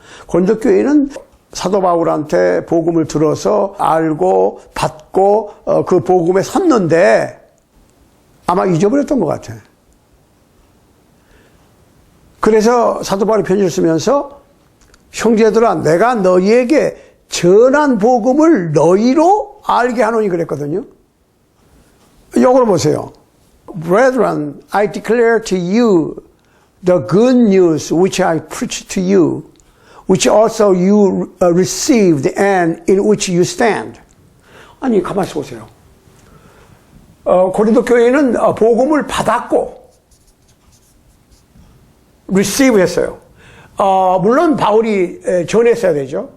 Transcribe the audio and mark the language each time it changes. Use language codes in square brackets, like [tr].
[ko] 고린도 교회는 사도 바울한테 복음을 들어서 알고 받고 그 복음에 섰는데 아마 잊어버렸던 것 같아. 그래서 사도 바울이 편지를 쓰면서 형제들아 내가 너희에게 전한 복음을 너희로 알게 하노니 그랬거든요. 이걸 보세요. [en] Brethren, I declare to you the good news which I preached to you, which also you received and in which you stand. [ko] 아니, 가만히 보세요. 고린도 교회는 복음을 받았고, receive 했어요. 물론 바울이 전했어야 되죠.